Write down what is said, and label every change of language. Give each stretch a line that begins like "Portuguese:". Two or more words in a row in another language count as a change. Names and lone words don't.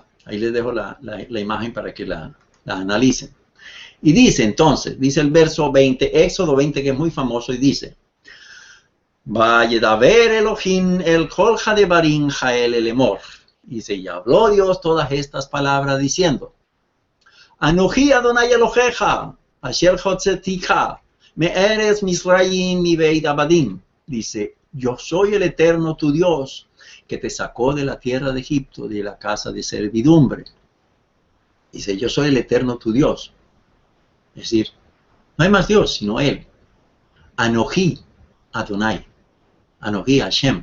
Spanish: Ahí les dejo la imagen para que la analicen. Y dice entonces, dice el verso 20, Éxodo 20, que es muy famoso, y dice:
Hebrew: וידבר אלהים את כל הדברים האלה לאמר.
Spanish: Dice, y habló Dios todas estas palabras diciendo:
Hebrew: אנכי יהוה אלהיך, אשר הוצאתיך, מארץ מצרים מבית עבדים.
Spanish: Dice, yo soy el Eterno tu Dios, que te sacó de la tierra de Egipto, de la casa de servidumbre. Dice, yo soy el Eterno tu Dios. Es decir, no hay más Dios sino Él.
Hebrew: אנכי יהוה. אנכי השם.